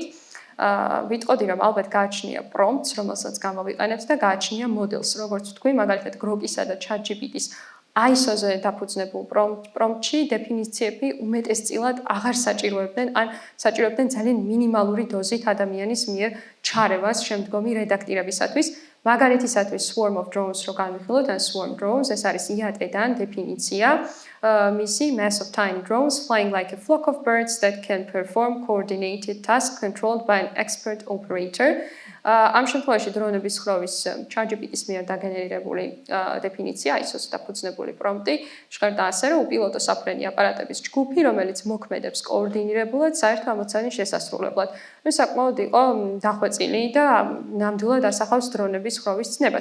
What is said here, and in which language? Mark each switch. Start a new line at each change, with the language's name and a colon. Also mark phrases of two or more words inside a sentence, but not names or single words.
Georgian: ვიტყოდი, რომ ალბათ გააჩნია პრომპტს, რომელსაც გამოვიყენებთ და გააჩნია მოდელს, როგორც ვთქვი, მაგალითად გროკისა და ChatGPT-ის ISO-ზე დაფუძნებულ პრომპტში დეფინიციები უმეტესწილად აღარ საჭიროებდნენ, ან საჭიროებდნენ ძალიან მინიმალური დოზით ადამიანის მიერ ჩარევას შემდგომი რედაქტირებისათვის. მაგალითისათვის
English: Swarm of Drones
Georgian: რო განვიხილოთ, ან
English: Swarm Drones,
Georgian: ეს არის IATA-დან დეფინიცია, მისი
English: mass of tiny drones flying like a flock of birds that can perform coordinated tasks controlled by an expert operator.
Georgian: ამ შემთხვევაში დრონების ხროვის ChatGPT-ის მიერ დაგენერირებული დეფინიცია, ISO-ზე დაფუძნებული პრომპტი, ჟღერდა ასე, რომ უპილოტო საფრენი აპარატების ჯგუფი, რომელიც მოქმედებს კოორდინირებულად საერთო ამოცანის შესასრულებლად. საკმაოდ იყო დახვეწილი და ნამდვილად ასახავს დრონების ხროვის ცნებას.